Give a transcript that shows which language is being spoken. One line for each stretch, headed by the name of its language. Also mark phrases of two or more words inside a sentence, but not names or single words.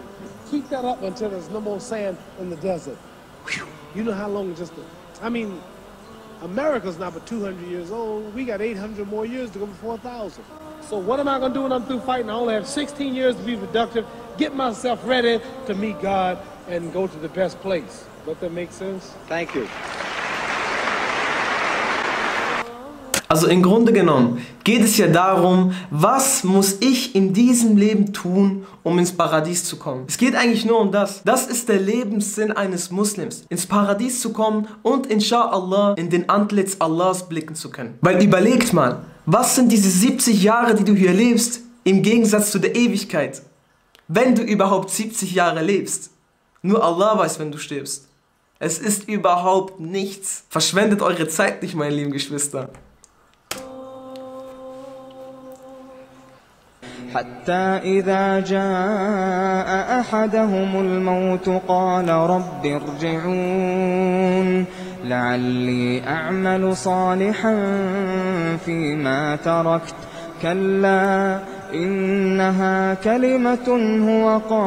English: Keep that up until there's no more sand in the desert. You know how long America's not but 200 years old. We got 800 more years to go before 1,000. So what am I going to do when I'm through fighting? I only have 16 years to be productive, get myself ready to meet God and go to the best place. Does that make sense? Thank you.
German: Also im Grunde genommen geht es ja darum, was muss ich in diesem Leben tun, um ins Paradies zu kommen. Es geht eigentlich nur um das. Das ist der Lebenssinn eines Muslims. Ins Paradies zu kommen und inshallah in den Antlitz Allahs blicken zu können. Weil überlegt mal, was sind diese 70 Jahre, die du hier lebst, im Gegensatz zu der Ewigkeit? Wenn du überhaupt 70 Jahre lebst. Nur Allah weiß, wenn du stirbst. Es ist überhaupt nichts. Verschwendet eure Zeit nicht, meine lieben Geschwister.
Arabic: حتى إذا جاء أحدهم الموت قال رب ارجعون لعلي أعمل صالحا فيما تركت كلا إنها كلمة هو